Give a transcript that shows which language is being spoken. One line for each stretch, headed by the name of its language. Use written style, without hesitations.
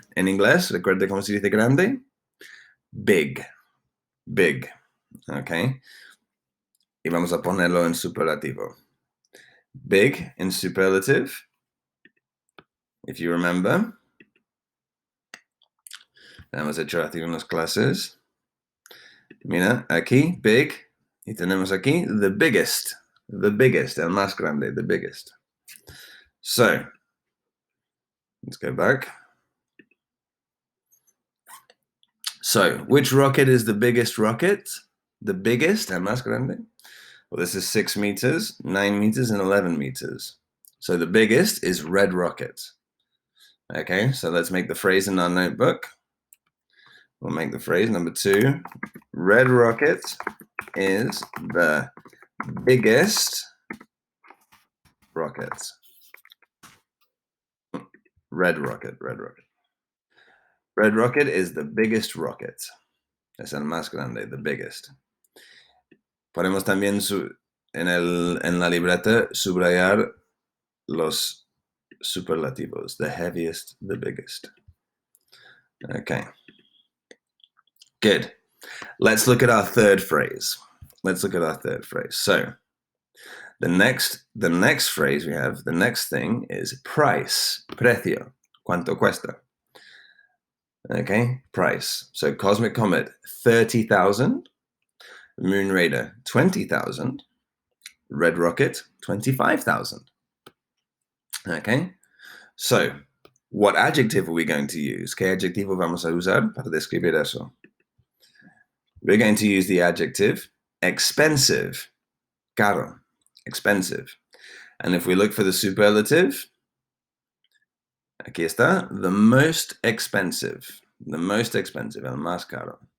Spanish: En inglés, recuerde cómo se dice grande. Big. Big. Okay. Y vamos a ponerlo en superlativo.
English: Big in superlative, if you remember.
Spanish: Hemos hecho hace unas clases. Mira, aquí, big. Y tenemos aquí, the biggest.
English: The biggest,
Spanish: el más grande,
English: the biggest. So, let's go back. So, which rocket is the biggest rocket? The biggest,
Spanish: el más grande?
English: Well, this is 6 meters, 9 meters, and 11 meters. So the biggest is Red Rocket. Okay, so let's make the phrase in our notebook. We'll make the phrase number 2. Red Rocket is the biggest rocket. Red Rocket, Red Rocket. Red Rocket is the biggest rocket.
Spanish: Es el más grande,
English: the biggest.
Spanish: Podemos también en la libreta subrayar los superlativos.
English: The heaviest, the biggest. Okay. Good. Let's look at our third phrase. So the next phrase we have, the next thing is price,
Spanish: precio, cuánto cuesta.
English: Okay, price. So Cosmic Comet, 30,000. Moon Raider, 20,000. Red Rocket, 25,000. Okay, so what adjective are we going to use?
Spanish: ¿Qué adjetivo vamos a usar para describir eso?
English: We're going to use the adjective expensive, caro, expensive. And if we look for the superlative,
Spanish: aquí está,
English: the most expensive,
Spanish: el más caro.